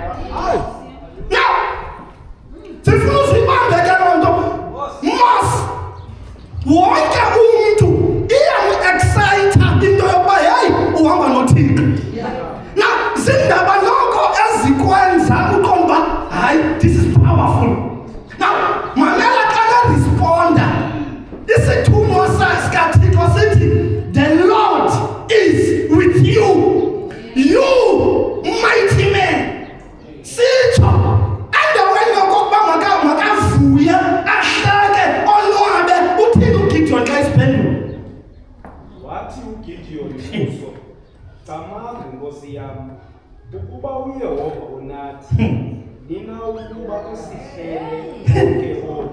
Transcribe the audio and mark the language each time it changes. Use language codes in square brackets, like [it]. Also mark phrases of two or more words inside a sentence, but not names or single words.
[xh] Now sifuna uzibambe ke loo nto. Mos wonke umntu iyamu-excita into yokuba heyi uhamba noThixo. Now zindaba noko ezikwenza uqonda uba hayi [en] this is powerful. [xh] Now mamela xa nerisponda isithunywa sikaThixo sithi [en] the Lord is with you, you mighty man. [xh] Sitsho endaweni yokokuba makavuye ahleke onwabe uthini uGidiyoni xa isiphendula. wathi uGidiyoni kuso, camazi nkosi yam, ukuba uYehova unathi, nina ukuba usihlele konke oku.